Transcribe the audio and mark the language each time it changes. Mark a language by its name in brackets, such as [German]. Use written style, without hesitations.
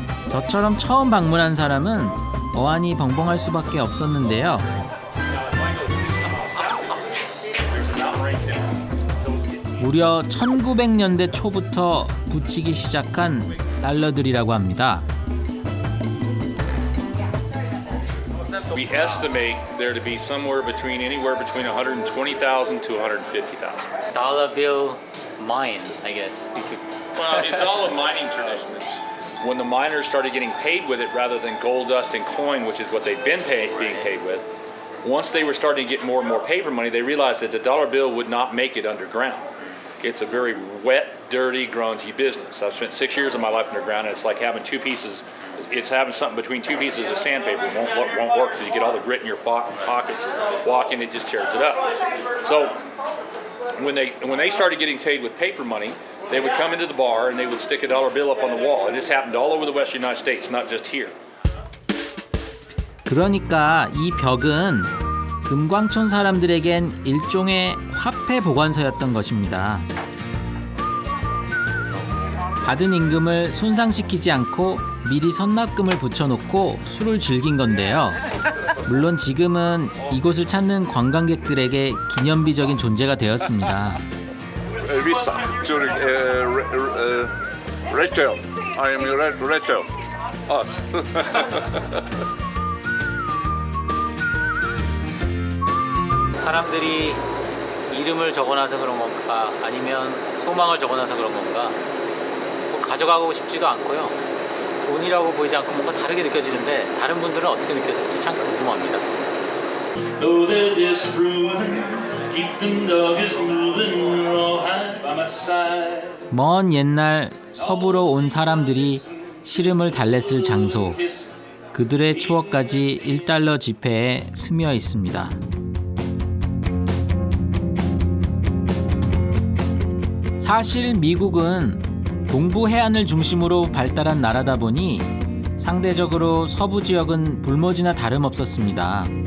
[Korean] 저처럼 처음 방문한 사람은 어안이 벙벙할 수밖에 없었는데요. 무려 1900년대 초부터 붙이기 시작한 달러들이라고 합니다. [English] We estimate there to be anywhere between 120,000 to 150,000. Dollar bill mine, I guess. Well, it's all a mining tradition. When the miners started getting paid with it rather than gold dust and coin, which is what they've been being paid with, once they were starting to get more and more paper money, they realized that the dollar bill would not make it underground. It's a very wet, dirty, grungy business. I've spent 6 years of my life underground, and it's like having it's having something between two pieces of sandpaper. It won't work because you get all the grit in your pockets. Walk in, it just tears it up. So when they started getting paid with paper money, they would come into the bar and they would stick a dollar bill up on the wall. And this happened all over the Western United States, not just here. [Korean] 그러니까 이 벽은 금광촌 사람들에겐 일종의 화폐 보관소였던 것입니다. 받은 임금을 손상시키지 않고 미리 선납금을 붙여놓고 술을 즐긴 건데요. 물론 지금은 이곳을 찾는 관광객들에게 기념비적인 존재가 되었습니다. [English] Visa during return. I am your return. [Korean] 사람들이 이름을 적어놔서 그런 건가 아니면 소망을 적어놔서 그런 건가 뭐 가져가고 싶지도 않고요. 돈이라고 보이지 않고 뭔가 다르게 느껴지는데 다른 분들은 어떻게 느꼈을지 참 궁금합니다. [English] Though they're disproven, keep them dog is moving, rawhide by my side. [Korean] 먼 옛날 서부로 온 사람들이 시름을 달랬을 장소, 그들의 추억까지 1달러 지폐에 스며 있습니다. 사실 미국은 동부 해안을 중심으로 발달한 나라다 보니 상대적으로 서부 지역은 불모지나 다름없었습니다.